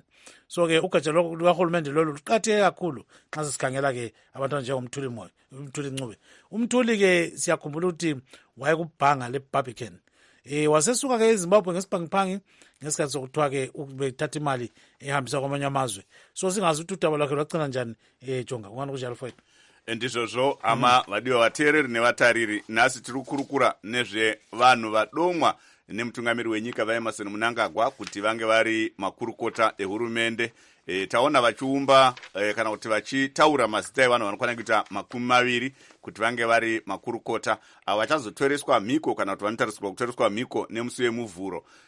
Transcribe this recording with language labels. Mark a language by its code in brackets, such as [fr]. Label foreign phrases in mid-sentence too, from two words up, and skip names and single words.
[nd] So ke ugatsha lukahulumende lolu luqhatheke kakhulu nxa sesikhangela ke abantu njengomthuli Ncube. Umthuli ke siyakhumbula ukuthi wayekubhanga leBarbican. Wasesuka ke eZimbabwe ngesibhangiphangi ngesikhathi sokuthiwa ke ubethatha imali ehambisa kwamanye amazwe. So singazi ukuthi udaba lwakhe lwagcina njani Jonga kungani kunjalo mfowethu. [sn] Ndizvozvo ama vadiwa vateereri nevatariri, nhasi tiri kukurukura nezvevanhu vadomwa nemutungamiri wenyika vaEmmerson Mnangagwa kuti vange vari makurukota ehurumende. Taona vachiumba kana kuti vachitaura mazita evanhu vanokwana kuita 20 kuti vange vari makurukota vachazotoreswa mhiko kana kuti vanotarisirwa kutoreswa mhiko nemusi wemuvhuro.